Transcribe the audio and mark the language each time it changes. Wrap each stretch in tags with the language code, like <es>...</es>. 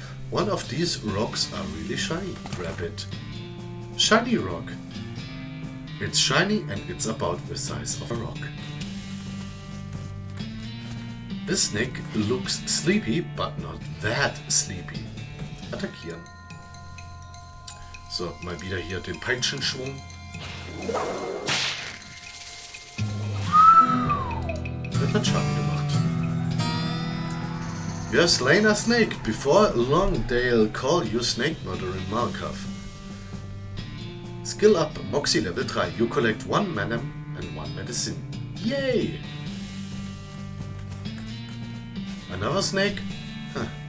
<en>One of these rocks are really shiny. Grab it. Shiny rock. It's shiny and it's about the size of a rock. This snake looks sleepy, but not that sleepy.</en> <de>Attackieren. So, mal wieder hier den Peitschenschwung. Das hat Schaden gemacht.</de> <en>You have slain a snake. Before long they'll call you snake murderer in Malkav. Skill up, Moxie level 3. You collect 1 mana and 1 medicine. Yay! Another snake? Huh.</en>